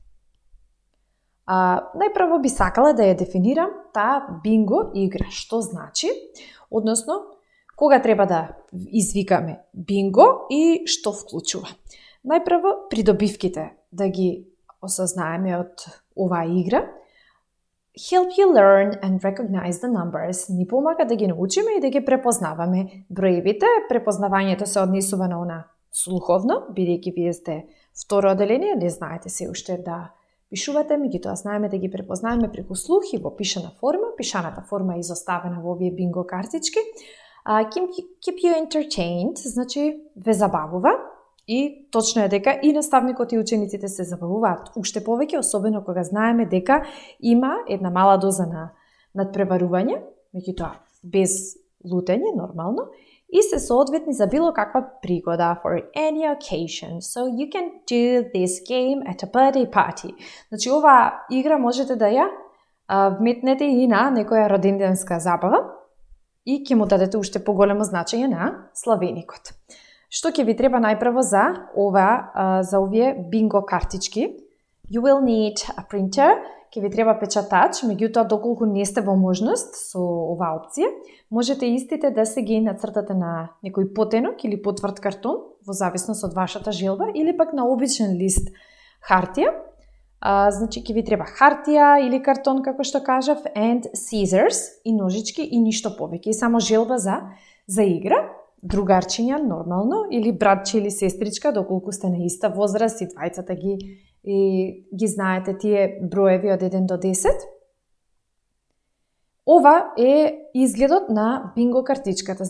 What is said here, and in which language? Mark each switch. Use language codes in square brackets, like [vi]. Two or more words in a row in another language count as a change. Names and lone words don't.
[mk] Најпрво би сакала да ја дефинирам таа бинго игра. Што значи? Односно, кога треба да извикаме бинго и што вклучува. Најпрво, придобивките да ги осознаеме од оваа игра. [en] Help you learn and recognize the numbers. [mk] Ни помага да ги научиме и да ги препознаваме броевите. Препознавањето се однесува на она слуховно, бидејќи вие сте второ оделение, не знаете се уште да пишувате, меѓутоа знаеме да ги препознаваме преку слух и во пишана форма. Пишаната форма е изоставена во овие бинго картички. [en] Keep you entertained, [mk] значи ве забавува. И точно е дека и наставникот и учениците се забавуваат уште повеќе, особено кога знаеме дека има една мала доза на надпреварување, меѓутоа без лутење, нормално, и се соодветни за било каква пригода, [en] for any occasion. So you can do this game at a birthday party. [mk] Значи, оваа игра можете да ја вметнете и на некоја роденденска забава и ќе му дадете уште поголемо значење на славеникот. Што ќе ви треба најпрво за овие бинго картички? [en] You will need a printer, [mk] ќе ви треба печатач, меѓутоа доколку не сте во можност со оваа опција, можете истите да се ги нацртате на некој потенок или потврд картон, во зависност од вашата желба, или пак на обичен лист хартија. Значи ќе ви треба хартија или картон, како што кажав, [en] and scissors [mk] и ножички и ништо повеќе. И само желба за игра. Другарчиња, нормално, или братче или сестричка, доколку сте на иста возраст и двајцата ги знаете тие броеви од 1 до 10. Ова е изгледот на бинго картичката.